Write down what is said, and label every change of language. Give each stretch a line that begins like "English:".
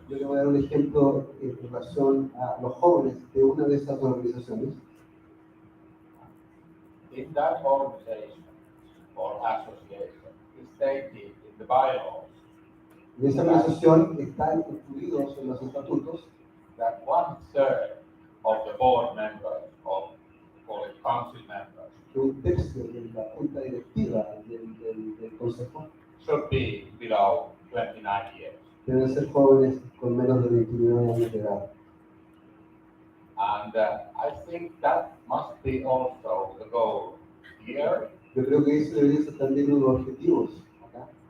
Spanish: Yo le voy a dar un ejemplo en relación a los jóvenes de una de esas organizaciones.
English: In that organization or association, it's stated in the bylaws
Spanish: En esa organización están incluidos en los estatutos
English: that 1/3 of the board members or council members
Spanish: que un tercio de la junta directiva del consejo
English: should be below 29 years.
Spanish: deben ser jóvenes con menos de 29 años de edad.
English: And I think that must be also the goal here.
Spanish: Yo creo que eso debería ser también uno de los objetivos acá.